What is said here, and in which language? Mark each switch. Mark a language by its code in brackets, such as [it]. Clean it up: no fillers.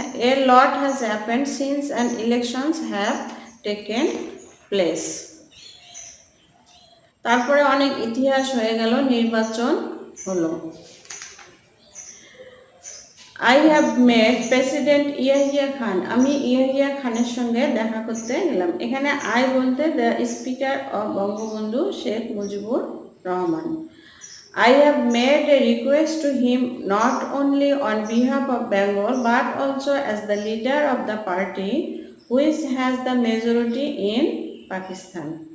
[en] A lot has happened since an elections have taken place. [bn] তারপরে অনেক ইতিহাস হয়ে গেল, নির্বাচন হলো। [en] I have met President Yahya Khan. [bn] আমি ইয়াহিয়া খানের সঙ্গে দেখা করতে গেলাম। এখানে I বলতে [en] the speaker of [bn] Bangabandhu Sheikh Mujibur Rahman. [en] I have made a request to him not only on behalf of Bengal but also as the leader of the party which has the majority in Pakistan.